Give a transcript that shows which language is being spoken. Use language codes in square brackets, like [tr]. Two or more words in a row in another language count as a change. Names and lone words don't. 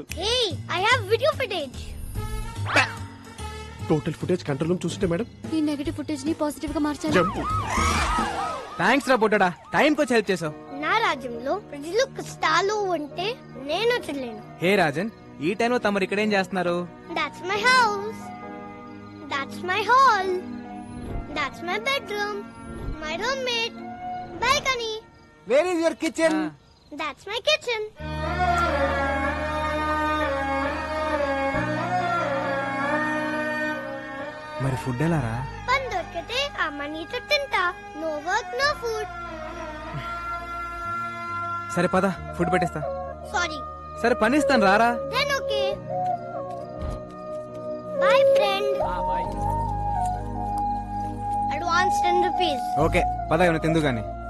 [en] Hey I have video footage. total footage control room [te] చూస్తుంటే మేడం ఈ [en] negative footage [te] ని పాజిటివ్ గా మార్చాలి. జంప్. థ్యాంక్స్ రా బొట్టడా, టైం కి వచ్చి హెల్ప్ చేసావు. నా రాజ్యంలో ప్రజలు కష్టాలు ఉంటే నేను చెల్లేను. హే రాజన్, ఈ టైంలో తమరు ఇక్కడేం చేస్తున్నారు? [en] That's my house. That's my hall. That's my bedroom. My roommate. Balcony. Where is your kitchen? That's my kitchen. [te] మరి ఫుడ్ ఎలా రా? పని దొరికితే అమ్మ నీతో తింటా. [en] No work, no food. [te] సరే పద, ఫుడ్ పెట్టేస్తా. Sorry. సరే పని ఇస్తాను రారా. [en] Then okay. Bye friend. Advance 10 rupees. [te] ఓకే పద, ఏమైనా తిందు గాని.